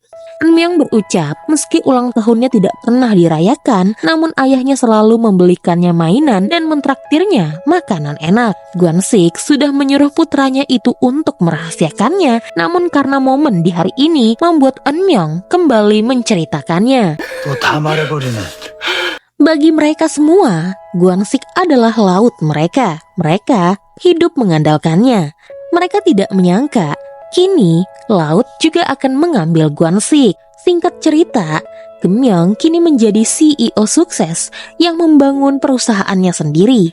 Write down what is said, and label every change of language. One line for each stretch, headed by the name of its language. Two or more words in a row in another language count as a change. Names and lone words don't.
Indonesian: Eunmyeong berucap meski ulang tahunnya tidak pernah dirayakan, namun ayahnya selalu membelikannya mainan dan mentraktirnya makanan enak. Gwansik sudah menyuruh putranya itu untuk merahasiakannya, namun karena momen di hari ini membuat Eunmyeong kembali menceritakannya.
Korean: 또 다 말해버리네.
Indonesian: Bagi mereka semua, Gwansik adalah laut mereka. Mereka hidup mengandalkannya. Mereka tidak menyangka kini laut juga akan mengambil Gwansik. Singkat cerita, Gemyong kini menjadi CEO sukses yang membangun perusahaannya sendiri.